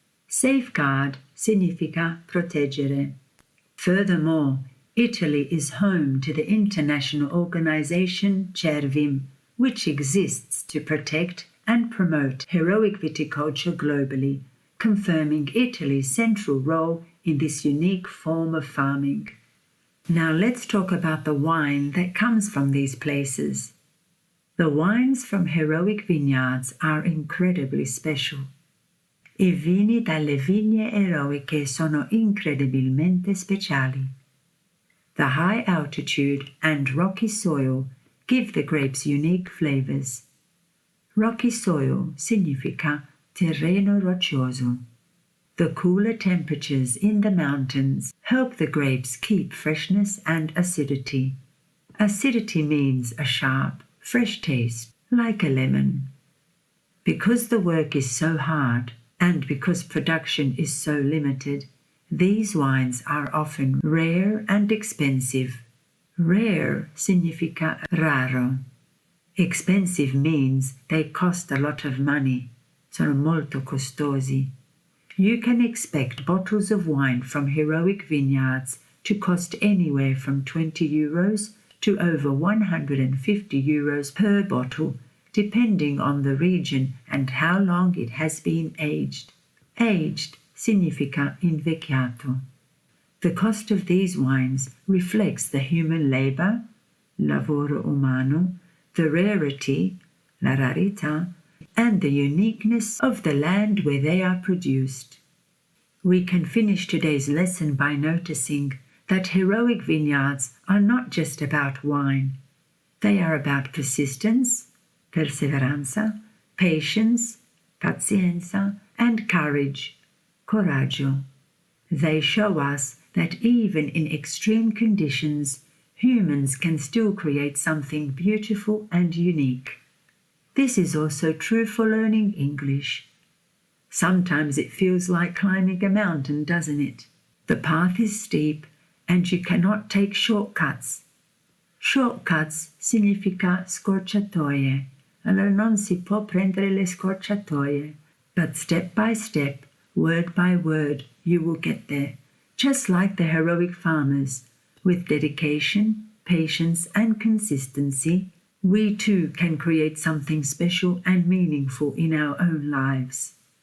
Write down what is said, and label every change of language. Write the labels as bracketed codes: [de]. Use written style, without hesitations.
[en] Safeguard [it] significa proteggere. [en] Furthermore, Italy is home to the international organization CERVIM, which exists to protect and promote heroic viticulture globally, confirming Italy's central role in this unique form of farming. Now let's talk about the wine that comes from these places. The wines from heroic vineyards are incredibly special. I vini dalle vigne eroiche sono incredibilmente speciali. The high altitude and rocky soil give the grapes unique flavors. Rocky soil [it] significa terreno roccioso. [en] The cooler temperatures in the mountains help the grapes keep freshness and acidity. Acidity means a sharp, fresh taste, like a lemon. Because the work is so hard, and because production is so limited, these wines are often rare and expensive. Rare [it] significa raro. [en] Expensive means they cost a lot of money, [it] sono molto costosi. [en] You can expect bottles of wine from heroic vineyards to cost anywhere from €20 to over €150 per bottle, depending on the region and how long it has been aged. [it] Aged significa invecchiato. [en] The cost of these wines reflects the human labor, [it] lavoro umano, [en] the rarity, [it] la rarità, [en] and the uniqueness of the land where they are produced. We can finish today's lesson by noticing that heroic vineyards are not just about wine. They are about persistence, perseveranza, patience, pazienza, and courage, coraggio. They show us that even in extreme conditions, humans can still create something beautiful and unique. This is also true for learning English. Sometimes it feels like climbing a mountain, doesn't it? The path is steep and you cannot take shortcuts. [it] Shortcuts significa scorciatoie. Allora non si può prendere le scorciatoie. [en] But step by step, word by word, you will get there. Just like the heroic farmers, with dedication, patience, and consistency, we too can create something special and meaningful in our own lives.